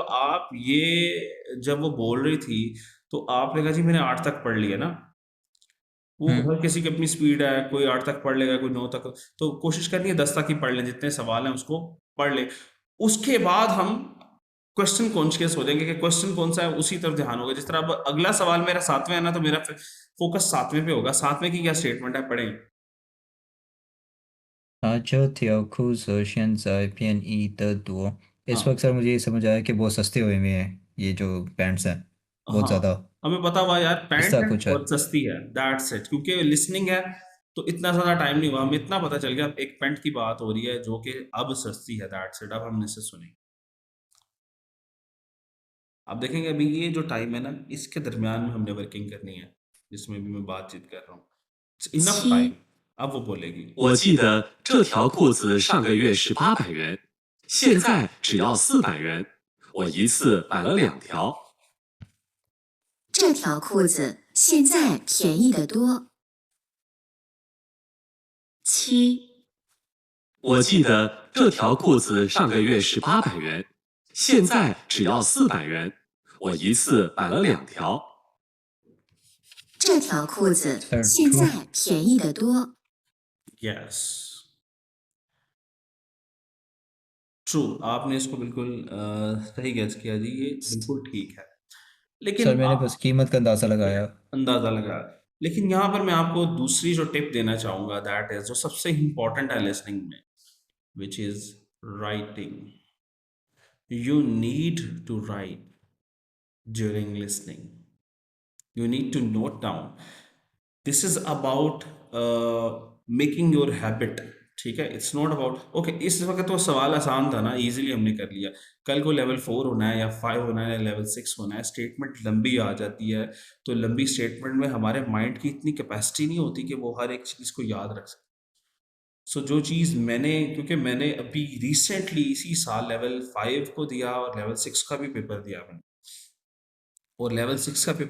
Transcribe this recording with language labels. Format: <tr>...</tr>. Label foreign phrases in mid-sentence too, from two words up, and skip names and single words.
<hi>जब वो बोल रही थी तो आपने कहा जी मैंने 8 तक पढ़ लिया ना वो हर किसी की अपनी स्पीड है कोई 8 तक पढ़ लेगा कोई 9 तक तो कोशिश करनी है 10 तक ही पढ़ लें जितने सवाल हैं उसको पढ़ लें उसके बाद हम</hi> <en>question conscious</en> <hi>हो जाएंगे कि क्वेश्चन कौन सा है उसी तरफ ध्यान होगा जिस तरह अब अगला सवाल मेरा 7वें है ना तो मेरा फोकस 7वें पे होगा 7वें की क्या स्टेटमेंट है पढ़ें</hi> <zh>这条裤子现在便宜得多 इस</zh> <hi>हाँ वक्त सर मुझे ये समझ आया कि बहुत सस्ते हुए हैं ये जो पैंट्स हैं बहुत हाँ ज़्यादा हमें पता हुआ यार पैंट ऐसा है कुछ है और सस्ती है</hi> <en>that's it</en> <hi>क्योंकि लिसनिंग है तो इतना ज्यादा टाइम नहीं हुआ हमें इतना पता चल गया एक पैंट की बात हो रही है जो कि अब सस्ती है</hi> <en>that's it</en> <hi>अब हमने इसे सुनी अब देखेंगे अभी ये जो टाइम है ना इसके दरमियान में हमने वर्किंग करनी है जिसमें भी मैं बातचीत कर रहा हूँ</hi> <en>enough time</en> <zh>七、</zh> <hi>अब वो बोलेगी</hi> <zh>我记得这条裤子上个月是800元，现在只要400元，我一次买了2条。这条裤子现在便宜得多。七、我记得这条裤子上个月是800元，现在只要400元，我一次买了2条。这条裤子</zh> <en>Third</en> <zh>现</zh> <en>true</en> <zh>在便宜得多。</zh> <en>yes true</en> <hi>आपने इसको बिल्कुल सही गैस किया जी ये बिल्कुल ठीक है लेकिन सर मैंने आप बस कीमत का अंदाज़ा लगाया अंदाजा लगा लेकिन यहाँ पर मैं आपको दूसरी जो टिप देना चाहूंगा</hi> <en>that is</en> <hi>जो सबसे इंपॉर्टेंट है लिसनिंग में</hi> <en>which is writing you need to write during listening you need to note down this is about making your habit</en> <hi>ठीक है</hi> <en>it's not about okay</en> <hi>इस वक्त तो सवाल आसान था ना इजीली हमने कर लिया कल को लेवल 4 होना है या 5 होना है या लेवल 6 होना है स्टेटमेंट लंबी आ जाती है तो लंबी स्टेटमेंट में हमारे माइंड की इतनी कैपेसिटी नहीं होती कि वो हर एक चीज़ को याद रख सके सो जो चीज़ क्योंकि मैंने अभी रिसेंटली इसी साल लेवल 5 को दिया और लेवल 6 का भी पेपर दिया मैंने और लेवल 6 का</hi>